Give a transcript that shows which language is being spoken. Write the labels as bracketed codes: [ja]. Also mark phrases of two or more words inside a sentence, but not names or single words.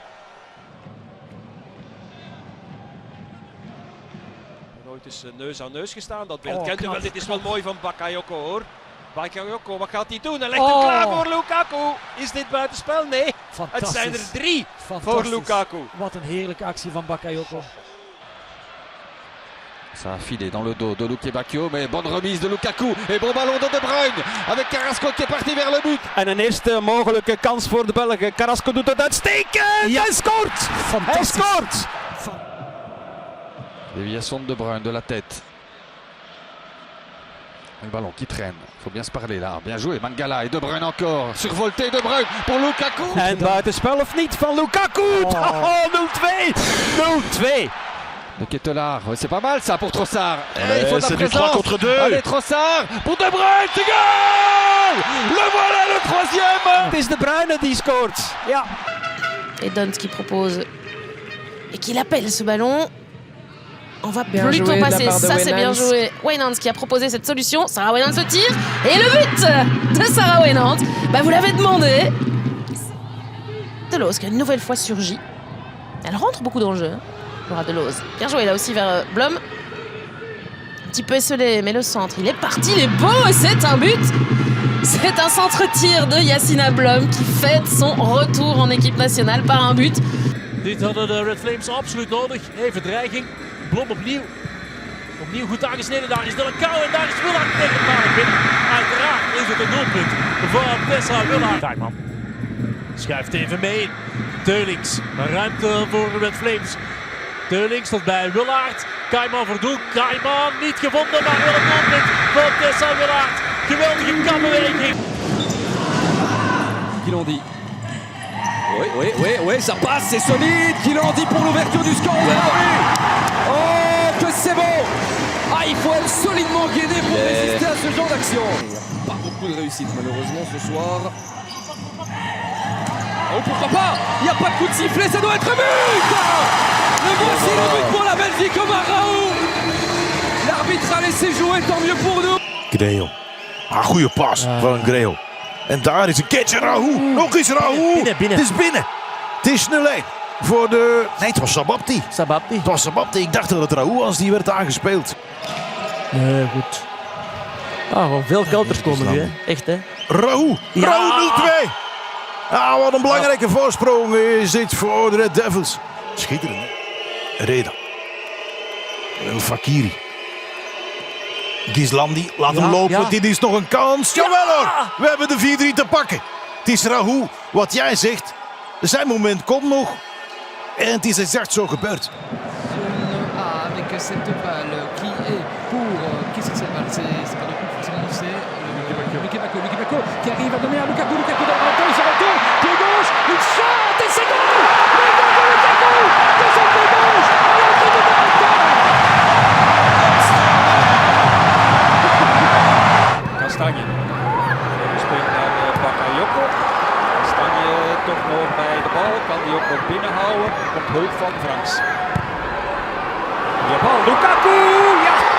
[nl] Nooit is neus aan neus gestaan. Dat beeld kent u wel. Dit is wel mooi van Bakayoko hoor. Bakayoko, wat gaat hij doen? Hij legt hem klaar voor Lukaku. Is dit buitenspel? Nee. Het zijn er 3 voor Lukaku. Wat een heerlijke actie van Bakayoko. [fr] Ça a filé dans le dos de Luke Bacchio, mais bonne remise de Lukaku. Et bon ballon de De Bruyne, avec Carrasco qui est parti vers le but. [nl] En een eerste mogelijke kans voor de Belgen. Carrasco doet het uitstekend. Ja. Hij scoort. Hij scoort. [fr] Déviation de De Bruyne de la tête. Le ballon qui traîne, il faut bien se parler là. Bien joué, Mangala et De Bruyne encore. Survolté De Bruyne pour Lukaku. [nl] En buitenspel of niet van Lukaku. Oh, 0-2. 0-2. De Ketelaar, [fr] c'est pas mal ça pour Trossard. Il faut de la présence. 3 contre 2. Allez, Trossard pour De Bruyne, c'est goal. Le voilà le troisième. Het is De Bruyne die scoort. Ja. Et Dont qui propose et qui appelle ce ballon. On va bien plutôt passer, ça c'est bien Wijnands. joué. Wijnands qui a proposé cette solution. Sarah Wijnands se tire. Et le but de Sarah Wijnands. Bah, vous l'avez demandé. Deloz qui a une nouvelle fois surgi. Elle rentre beaucoup dans le jeu. Laura Deloz. Bien joué là aussi vers Blom. Un petit peu esselé, mais le centre, il est parti, il est beau et c'est un but. C'est un centre-tir de Yassina Blom qui fête son retour en équipe nationale par un but. [nl] Dit hadden de Red Flames absoluut nodig. Even dreiging. Blom opnieuw. Opnieuw goed aangesneden. Daar is Delacau en daar is Willard tegen de paal binnen. Uiteraard is het een doelpunt voor Tessa Willard. Tuinman schuift even mee. Teulings. Ruimte voor de Red Flames. Teulings tot bij Willard. Kaiman voor doel. Kaiman niet gevonden, maar wel een doelpunt voor Tessa Willard. Geweldige kapbeweging. Guilandi. [fr] Oui, ça passe, c'est solide. Guilandi pour l'ouverture du score. Oh, que c'est bon. Ah, il faut être solidement guidé pour résister à ce genre d'action. Pas beaucoup de réussite malheureusement ce soir. Oh, pourquoi pas. Il n'y a pas de coup de sifflet, ça doit être un but. Le voici le but pour la Belgique, Omar Raoult. L'arbitre a laissé jouer, tant mieux pour nous. [nl] Grejo. Ah, goede pas van Grejo. En daar is een keertje Raoult. Nog eens Raoult. Binnen. Het is binnen. Het is 0-1 voor de... Nee, het was Sababti. Het was Sababti. Ik dacht dat het Raoult was die werd aangespeeld. Nee, goed. Ah, gewoon veel kelters komen nu, hè. Echt, hè. Raoult. Ja. Raoult 0-2. Ah, wat een belangrijke voorsprong is dit voor de Red Devils. Schitterend, hè? Reda. El Fakiri. Ghislandi, laat hem lopen. Ja. Dit is nog een kans. Jawel hoor, we hebben de 4-3 te pakken. Het is Rahou, wat jij zegt. Zijn moment komt nog. En het is exact zo gebeurd. [fr] Avec cette balle qui est pour... Qu'est-ce que cette balle? C'est pas de coup, forcément, c'est Luke Bacchio qui arrive à donner à Lukaku. Lukaku dans le temps, il se retourne. Pied gauche, il shot et c'est goal! Le goal de Lukaku de son pied gauche à l'entrée du caractère. [nl] Kastanje. Speelt naar Bakayoko. Kastanje toch nog bij de bal. Kan die ook nog binnenhouden. Komt hulp van Franks. De bal, Lukaku! Ja!